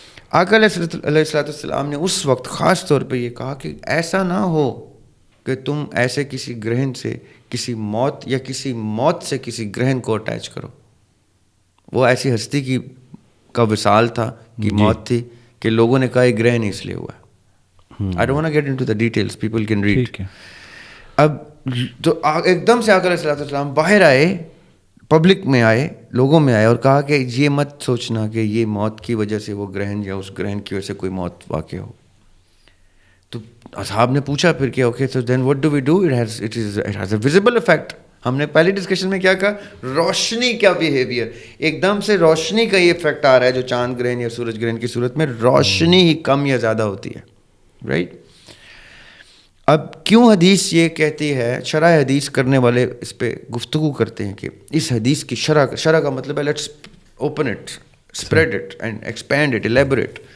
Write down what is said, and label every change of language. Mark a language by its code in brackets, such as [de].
[ur] آقا علیہ الصلوۃ والسلام نے اس وقت خاص طور پہ یہ کہا کہ ایسا نہ ہو کہ تم ایسے کسی گرہن سے کسی موت یا کسی موت سے کسی گرہن کو اٹیچ کرو. وہ ایسی ہستی کا وصال تھا کہ موت تھی کہ لوگوں نے کہا یہ گرہن اس لیے ہوا ہے. [en] I don't want to get into the details, people can read. [ur] اب تو ایک دم سے آقا علیہ الصلوۃ والسلام باہر آئے, پبلک میں آئے, لوگوں میں آئے اور کہا کہ یہ مت سوچنا کہ یہ موت کی وجہ سے وہ گرہن یا اس گرہن کی وجہ سے کوئی موت واقع ہو. تو اصحاب نے پوچھا پھر کہ okay [en] so then what do we do, it has a visible effect. [ur] ہم نے پہلی ڈسکشن میں کیا کہا, روشنی کا بیہیویئر, ایک دم سے روشنی کا یہ افیکٹ آ رہا ہے جو چاند گرہن یا سورج گرہن کی صورت میں روشنی ہی کم یا زیادہ ہوتی ہے, رائٹ. اب کیوں حدیث یہ کہتی ہے, شرح حدیث کرنے والے اس پہ گفتگو کرتے ہیں کہ اس حدیث کی شرح کا مطلب ہے [en] Let's open it, spread it and expand it, elaborate.